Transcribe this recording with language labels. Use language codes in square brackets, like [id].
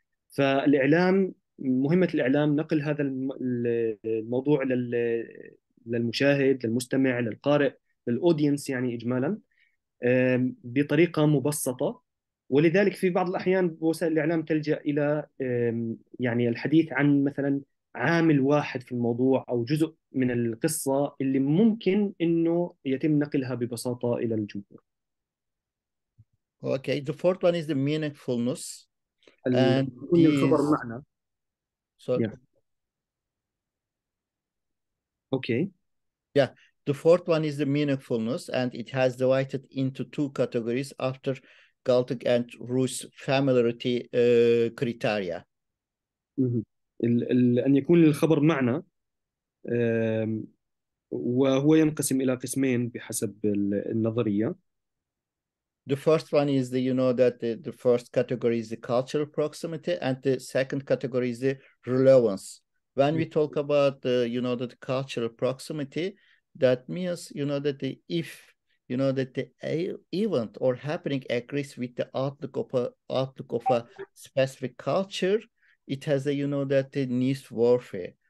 [ar] فالإعلام، مهمة الإعلام نقل هذا الموضوع للمشاهد، للمستمع، للقارئ، للأودينس يعني إجمالا بطريقة مبسطة. ولذلك في بعض الأحيان وسائل الإعلام تلجأ إلى يعني الحديث عن مثلا عامل واحد في الموضوع أو جزء من القصة اللي ممكن إنه يتم نقلها ببساطة إلى الجمهور. [en] Okay, the fourth one is the meaningfulness, and [ar] يكون الخبر معنى. [en] so Yeah. Okay. Yeah, the fourth one is the meaningfulness, and it has divided into two categories after Galtic and Rus familiarity criteria. [ar] أن يكون الخبر معنى، وهو ينقسم إلى قسمين بحسب النظرية. [en] The first one is the, you know, that the first category is the cultural proximity, and the second category is the relevance. When we talk about the, you know, the cultural proximity, that means, you know, that if, you know, that the event or happening agrees with the outlook of a specific culture, it has a, you know, that the niche warfare.